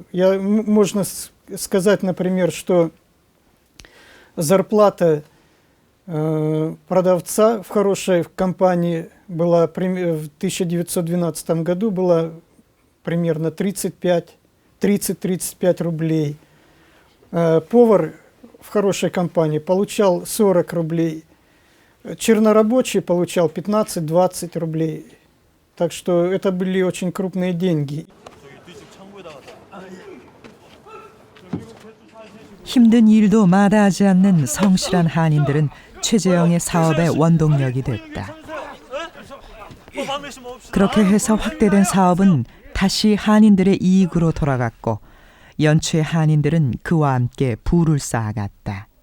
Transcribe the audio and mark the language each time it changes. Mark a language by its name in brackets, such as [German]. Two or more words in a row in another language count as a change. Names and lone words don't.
[Russian] Можно сказать, например, что зарплата продавца в хорошей компании была в 1912 году была примерно 30-35 рублей. Повар в хорошей компании получал 40 рублей. Чернорабочий получал 15-20 рублей. Так что это были очень крупные деньги. [Korean] 힘든 일도 마다하지 않는 성실한 한인들은 최재형의 사업의 원동력이 됐다. 그렇게 해서 확대된 사업은 다시 한인들의 이익으로 돌아갔고 연추의 한인들은 그와 함께 부를 쌓아갔다.